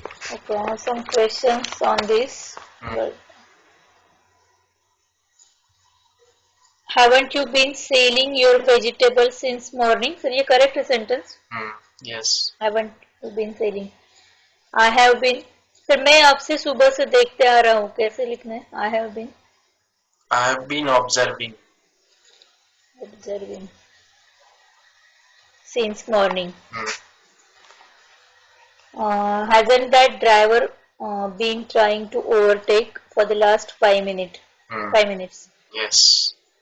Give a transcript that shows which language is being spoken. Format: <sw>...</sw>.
<en>Okay, I have some questions on this. Hmm. Well, haven't you been selling your vegetables since morning?</en> <hi>Sir, ये correct है sentence?</hi> <en>Hmm. Yes. Haven't you been selling? I have been.</en> <hi>Sir मैं आपसे सुबह से देखते आ रहा हूँ कैसे लिखना है?</hi> <en>I have been I have been observing. observing since morning. Hmm. Hasn't that driver been trying to overtake for the last 5 minutes? Hmm. 5 minutes, Yes.</en>